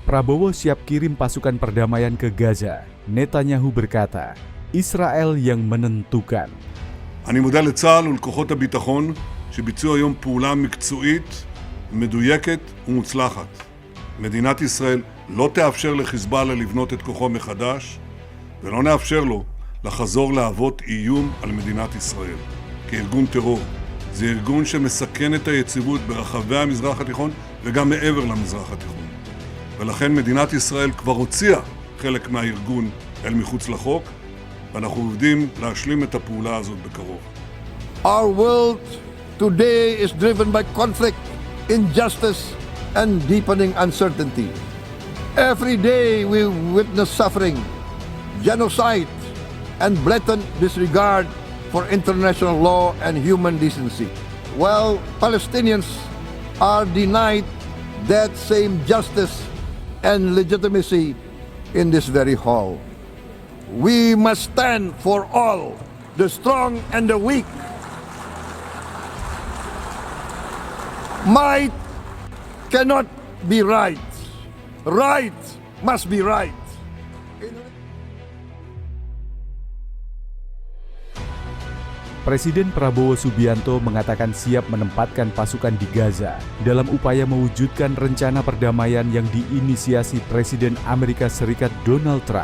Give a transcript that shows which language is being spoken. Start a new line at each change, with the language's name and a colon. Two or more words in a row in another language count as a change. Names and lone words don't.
Indonesian: Prabowo siap kirim pasukan perdamaian ke Gaza. Netanyahu berkata, Israel yang menentukan.
Hebrew: אני מודה לצה"ל ולכוחות הביטחון שביצעו היום פעולה מקצועית, מדויקת ומוצלחת. מדינת ישראל לא תאפשר לחיזבאללה לבנות את כוחו מחדש, ולא נאפשר לו לחזור להוות איום על מדינת ישראל. כארגון טרור, זה ארגון שמסכן את היציבות ברחבי המזרח התיכון וגם מעבר למזרח התיכון. ולכן מדינת ישראל כבר הוציאה חלק מהארגון אל מחוץ לחוק, ואנחנו עובדים להשלים את הפעולה הזאת בקרוב.
English: Our world today is driven by conflict, injustice, and deepening uncertainty. Every day we witness suffering, genocide, and blatant disregard for international law and human decency. While Palestinians are denied that same justice and legitimacy in this very hall. We must stand for all, the strong and the weak. Might cannot be right. Right must be right.
Indonesian: Presiden Prabowo Subianto mengatakan siap menempatkan pasukan di Gaza dalam upaya mewujudkan rencana perdamaian yang diinisiasi Presiden Amerika Serikat Donald Trump.